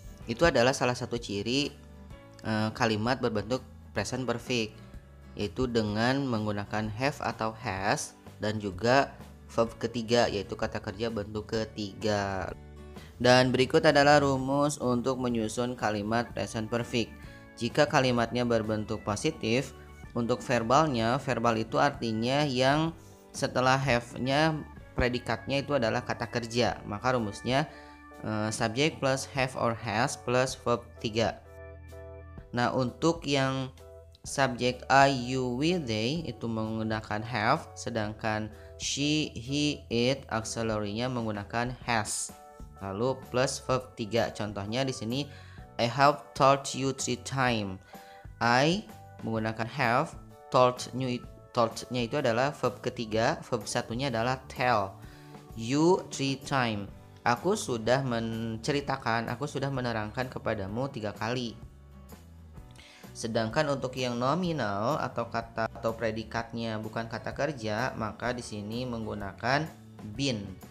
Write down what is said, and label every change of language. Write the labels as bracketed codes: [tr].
[id] Itu adalah salah satu ciri kalimat berbentuk present perfect, yaitu dengan menggunakan have atau has, dan juga verb ketiga, yaitu kata kerja bentuk ketiga. Dan berikut adalah rumus untuk menyusun kalimat present perfect. Jika kalimatnya berbentuk positif, untuk verbalnya, verbal itu artinya yang setelah have-nya predikatnya itu adalah kata kerja. Maka rumusnya [en] subject plus have or has plus verb 3. [id] Nah, untuk yang subjek I, you, we, they itu menggunakan have, sedangkan she, he, it auxiliary-nya menggunakan has. Lalu plus verb 3. Contohnya di sini, [en] I have told you 3 times. [id] I menggunakan have, told-nya itu adalah verb ketiga, verb satunya adalah tell. [en] You 3 times. [id] Aku sudah menceritakan, aku sudah menerangkan kepadamu 3 kali. Sedangkan untuk yang nominal atau kata atau predikatnya bukan kata kerja, maka di sini menggunakan been.